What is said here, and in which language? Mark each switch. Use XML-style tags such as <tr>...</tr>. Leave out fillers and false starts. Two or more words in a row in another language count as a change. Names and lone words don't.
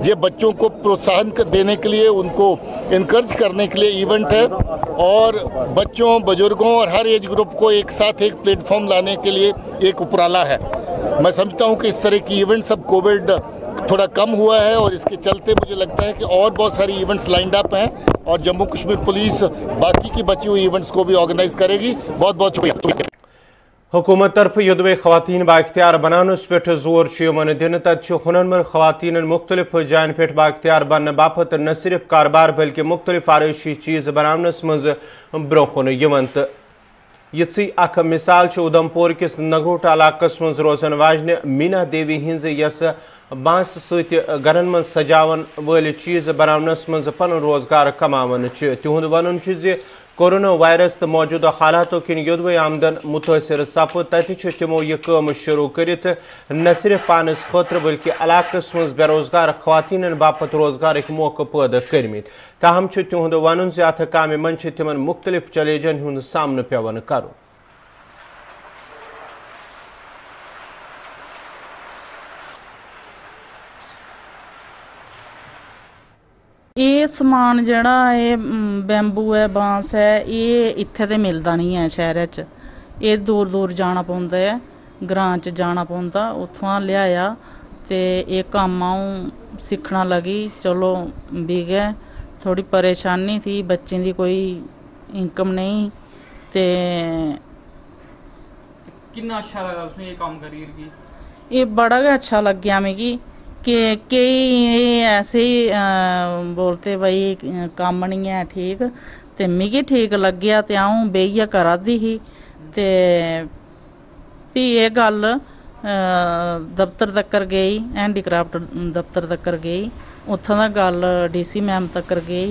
<hi>ये बच्चों को प्रोत्साहन देने के लिए, उनको इनकरेज करने के लिए इवेंट है और बच्चों, बुजुर्गों और हर</hi> <en>age group</en> <hi>को एक साथ एक प्लेटफॉर्म लाने के लिए एक उपराला है। मैं समझता हूँ कि इस तरह की इवेंट सब कोविड थोड़ा कम हुआ है और इसके चलते मुझे लगता है कि और बहुत सारी इवेंट्स</hi> <en>lined up</en> <hi>हैं और जम्मू कश्मीर पुलिस बाकी की बची हुई इवेंट्स को भी ऑर्गेनाइज करेगी। बहुत बहुत शुक्रिया।</hi> <ks>हुकूमत तरफ युद्ध खवातीन बाख्तियार बनानस पे जोर दिन तत हुनरमंद खवातीन मुख्तलिफ जायन पे बाख्तियार बनने बापत न सिर्फ कारोबार बल्कि मुख्तलिफ आरइशी चीज़ बनानस मज ब्रोकुन तो यी अख मिसाल उधमपुर किस नगोट इलाकस मज रोजन वाजन मीना देवी हिंज यस बांस सत गरन मज सजावन वल चीज़ बनानस मज पन रोजगार कमावन तिहुंद वन कोरोना वायरस तो मौजूदा हालात किन योद्व आमदन मुतासर सप तत तमो यह कम शुरू कर न सिर्फ पानस खतर बल्कि इलाकस मज बेरोजगार खवातीन बापत रोजगार मौके पैदा कर्मित। ताहम तिहुंद वन अथ काम मन तिमन मुख्तलिफ चैलेंजन हुंद सामना पेवन कर।</ks> <doi>ये समान जड़ा ये बैम्बू है, बांस है, ये इत्थे ते मिलता नहीं है शहर च। ये दूर दूर जाना पौंदा है, ग्रां च जाना पौंदा, उत्थुआं लियाया ते ये कम्म आऊँ सीखना लगी। चलो भी गए, थोड़ी परेशानी थी, बच्चें दी कोई इनकम नहीं ते</doi> <hi>कितना अच्छा लगा उसमें ये काम करिए?</hi> <doi>ये बड़ा गै अच्छा लग गया मिगी कि कई ऐसे ही बोलते भाई कम्म नहीं है ठीक, ते मिगी ठीक लग्गेआ ते अऊं बेहियै करा दी ही। ते फ्ही एह गल्ल दफ्तर तक्कर गई, हैंडीक्राफ्ट दफ्तर तक्कर गई, उत्थों दा गल्ल डीसी मैम तक्कर गई।</doi>